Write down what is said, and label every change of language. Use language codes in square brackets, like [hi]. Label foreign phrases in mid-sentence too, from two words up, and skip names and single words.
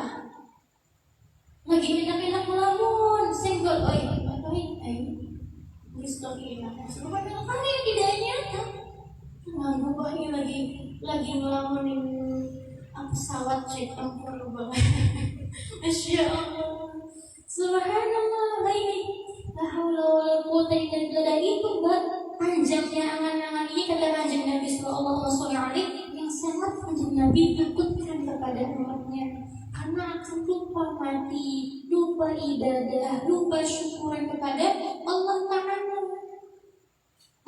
[id] Lagi enak-enak melamun, senggol, Subhanallah, kan yang tidak nyata. Kenapa ini lagi ngelamunin pesawat jet tempur banget. [ar] ما شاء الله سبحان الله, baik. لا حول ولا قوة إلا بالله. [id] Itu panjangnya angan-angan ini kata kanjeng Nabi [ar] صلى الله عليه وسلم, [id] yang sangat kanjeng Nabi takutkan kepada umatnya, karena akan lupa mati, lupa ibadah, lupa syukuran kepada [ar] الله تعالى.